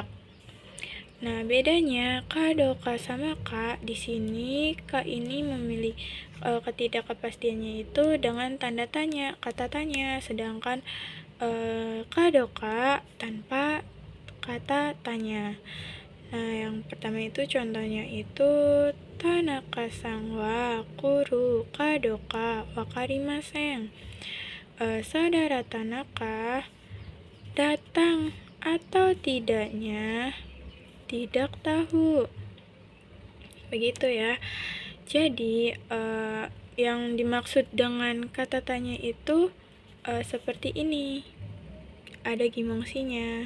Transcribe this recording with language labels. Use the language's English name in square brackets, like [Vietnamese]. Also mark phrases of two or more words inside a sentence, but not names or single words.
[Indonesian] Nah, bedanya kadoka sama ka, di sini ka ini memilih ketidakpastiannya itu dengan tanda tanya, kata tanya, sedangkan kadoka tanpa kata tanya. Nah, yang pertama itu contohnya itu [Japanese] 田中さんは来るかどうか分かりません. [Indonesian] Saudara Tanaka datang atau tidaknya tidak tahu. Begitu ya. Jadi yang dimaksud dengan kata tanya itu seperti ini, ada gimongsinya.